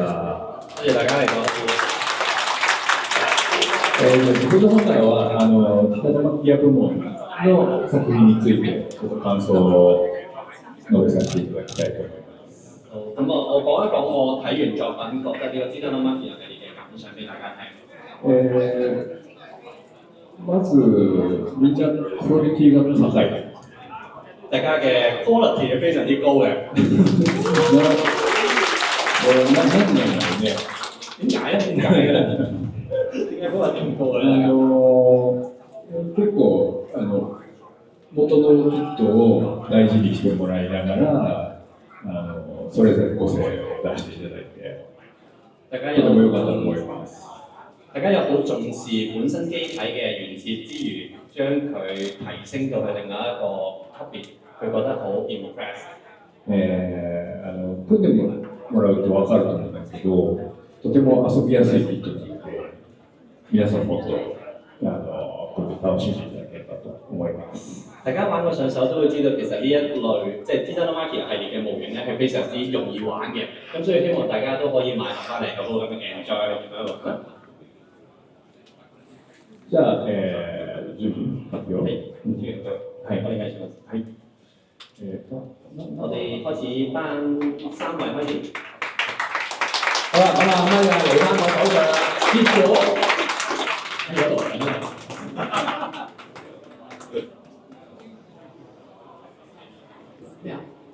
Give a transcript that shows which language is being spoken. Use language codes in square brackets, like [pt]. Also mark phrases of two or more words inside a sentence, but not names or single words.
[yue] 多謝大家嚟講。 [ja] 僕の方からは北田マキア部門の作品についてちょっと感想を述べさせていただきたいと思います。 [yue] 咁我講一講我睇完作品覺得呢個《Gitano Mafia》系列嘅感想俾大家聽。 [ja] まずみんなクオリティが高い。 [yue] 大家嘅 quality 係非常之高嘅。 [ja] 何年なんで。 [yue] 點解咧？點解咧？點解 quality 咁高咧？ [ja] 結構元のキットを大事にしてもらいながらそれぞれ個性を出していただいてとても良かったと思います。 [yue] 大家又好重視本身機體嘅原設之餘，將佢提升到去另外一個級別，佢覺得好 impress。 [ja] 組んでもらうと分かると思うんですけど、とても遊びやすいキットなので、皆さんもっと楽しんでいただければと思います。 [yue] 大家玩過上手都會知道，其實呢一類即係 Gitano Mafia 系列嘅模型咧係非常之容易玩嘅，咁所以希望大家都可以買翻嚟，好好咁 enjoy 咁樣一個。 [ja] じゃあ、準備発表。はい、お願いします。はい。 [yue] 我哋開始頒3位開始。好啦，咪嚟翻我手上，結果喺嗰度緊啊！咩啊？